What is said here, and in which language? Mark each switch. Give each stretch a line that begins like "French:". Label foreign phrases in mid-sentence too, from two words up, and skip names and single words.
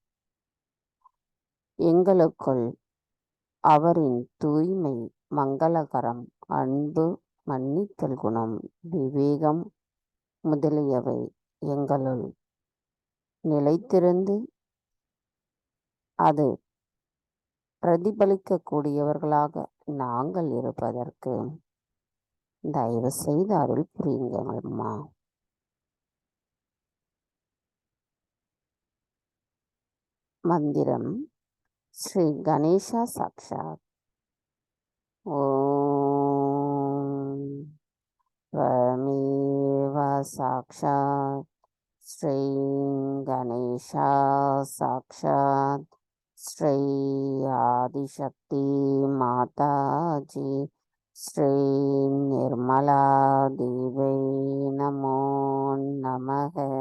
Tamil: எங்களுக்குள் அவரின் தூய்மை, மங்களகரம், அன்பு, மன்னித்தல் குணம், விவேகம் முதலியவை எங்களுள் நிலைத்திருந்து அது பிரதிபலிக்கக்கூடியவர்களாக நாங்கள் இருப்பதற்கு தயவு செய்து அருள் புரியுங்கள் அம்மா. மந்திரம் ஸ்ரீ கணேசா சாக்ஷாத்.
Sanskrit: ஓம் त्वमेव साक्षात् श्री गणेशा साक्षात् श्री आदिशक्ति माताजी श्री निर्मला देवी नमो नमः.